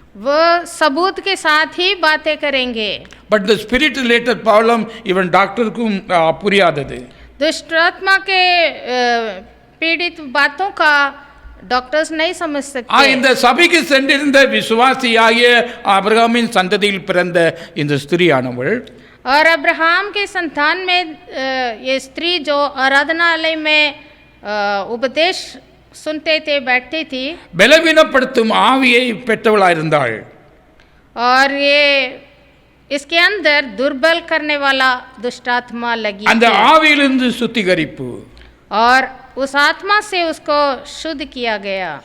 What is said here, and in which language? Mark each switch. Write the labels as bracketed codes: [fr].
[hi] वो सबूत के साथ ही बातें करेंगे। [en] But the spirit related problem even [ta] டாக்டருக்கும் புரியாதது. [hi] दुष्ट आत्मा के पीड़ित बातों का डॉक्टर्स नहीं समझ सकते। [ta] இந்த சபைக்கு சென்றிருந்த விசுவாசியாகிய ஆபிரகாமின் சந்ததியில் பிறந்த இந்த ஸ்திரீயானவள் [hi] और अब्राहम के संतान में ये स्त्री जो आराधनालय में उपदेश सुनते थे, बैठती थी, [ta] பலவீனப்படுத்தும் ஆவியை பெற்றவளாயிருந்தாள். [hi] और ये इसके अंदर दुर्बल करने वाला दुष्ट आत्मा लगी [ta] அந்த [hi] थी। [ta] ஆவியிலிருந்து சுத்திகரிப்பு. [hi] और उस आत्मा से उसको शुद्ध किया गया।